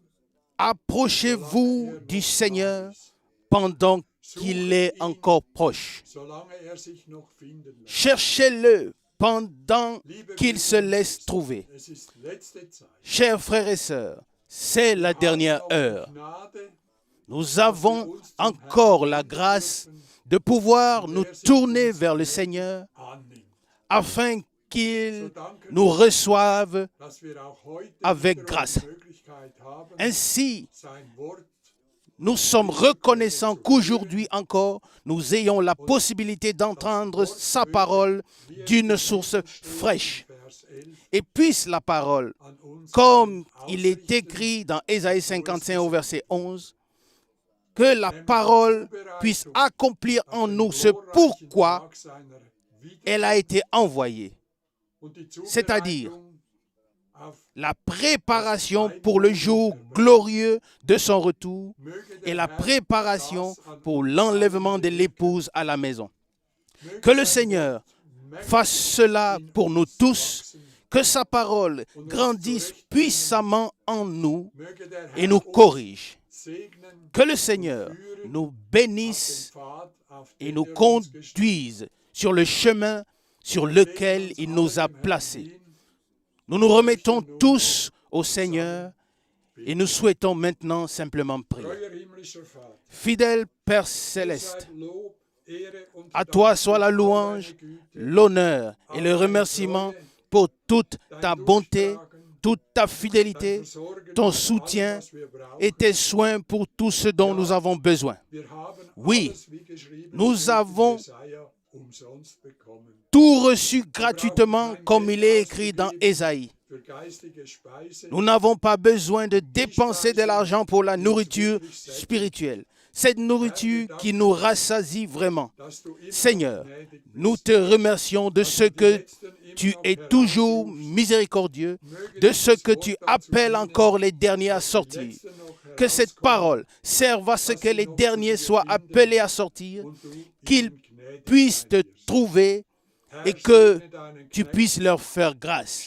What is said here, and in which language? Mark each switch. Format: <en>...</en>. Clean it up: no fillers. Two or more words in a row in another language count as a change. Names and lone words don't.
<fr>approchez-vous</fr> <de>solange du noch</de> <fr>Seigneur</fr> <de>nah ist,</de> <fr>pendant qu'il est encore proche.</fr> <de>solange sich noch finden lässt.</de> <fr>Cherchez-le pendant</fr> <de>Liebe</de> <fr>qu'il</fr> <de>Brüder</de> <fr>se</fr> <de>und</de> <fr>laisse</fr> <de>Schwestern,</de> <fr>trouver.</fr> <de>es ist letzte Zeit.</de> <fr>Chers frères et sœurs, c'est la dernière</fr> <de>Wir haben</de> <fr>heure.</fr> <de>noch Gnade,</de> <fr>Nous avons encore la grâce de pouvoir nous tourner vers le Seigneur</fr> <de>annehmen.</de> <fr>afin qu'il</fr> <de>So danken</de> <fr>nous reçoive</fr> <de>dass wir auch heute</de> <fr>avec</fr> <de>wieder</de> <fr>grâce.</fr> <de>die Möglichkeit haben,</de> <fr>Ainsi,</fr> <de>sein Wort</de> <fr>nous sommes reconnaissants qu'aujourd'hui encore, nous ayons la possibilité d'entendre sa parole d'une source fraîche.</fr> <de>Vers 11</de> <fr>Et puisse la parole,</fr> <de>an uns</de> <fr>comme il est</fr> <de>ausrichten,</de> <fr>écrit dans Ésaïe 55 au verset 11, que la parole puisse accomplir en nous ce pourquoi</fr> <de>Tag seiner Wiederkunft</de> <fr>elle a été envoyée,</fr> <de>und die</de> <fr>c'est-à-dire</fr> <de>Zubereitung auf</de> <fr>la préparation pour le jour glorieux de son retour</fr> <de>möge</de> <fr>et</fr> <de>der</de> <fr>la</fr> <de>Herr</de> <fr>préparation</fr> <de>das an</de> <fr>pour l'enlèvement de l'épouse à la maison. Que le Seigneur fasse cela pour nous tous, que sa parole grandisse puissamment en nous</fr> <de>möge der</de> <fr>et</fr> <de>Herr</de> <fr>nous</fr> <de>uns</de> <fr>corrige.</fr> <de>segnen</de> <fr>Que le Seigneur nous</fr> <de>auf</de> <fr>bénisse</fr> <de>den Pfad, auf</de> <fr>et</fr> <de>den</de> <fr>nous</fr> <de>er uns</de> <fr>conduise sur le chemin sur lequel il nous a placés.</fr> <de>hin.</de> <fr>Nous nous remettons tous au Seigneur et nous souhaitons maintenant simplement prier.</fr> <de>Treuer himmlischer Vater,</de> <fr>Fidèle Père</fr> <de>dir</de> <fr>céleste,</fr> <de>sei Lob, Ehre und</de> <fr>à</fr> <de>Dank</de> <fr>toi soit</fr> <de>für</de> <fr>la</fr> <de>all</de> <fr>louange,</fr> <de>deine Güte,</de> <fr>l'honneur et le remerciement pour toute ta bonté, toute ta fidélité,</fr> <de>dein Versorgen</de> <fr>ton</fr> <de>für</de> <fr>soutien</fr> <de>alles, was wir brauchen.</de> <fr>et tes soins pour tout ce dont nous avons besoin.</fr> <de>Wir haben</de> <fr>Oui,</fr> <de>alles, wie geschrieben</de> <fr>nous</fr> <de>steht in</de> <fr>avons</fr> <de>Jesaja, umsonst bekommen.</de> <fr>Tout reçu gratuitement comme il est écrit dans Ésaïe.</fr> <de>Für geistige Speise,</de> <fr>Nous n'avons pas besoin de dépenser de l'argent pour la nourriture spirituelle. Cette nourriture qui nous rassasie vraiment.</fr> <de>dass du immer</de> <fr>Seigneur,</fr> <de>gnädig bist,</de> <fr>nous te remercions de ce que tu es toujours miséricordieux, de ce que tu appelles encore les derniers à sortir. Que cette parole serve à ce que les derniers soient appelés à sortir, qu'ils puissent te trouver et que tu puisses leur faire grâce.</fr>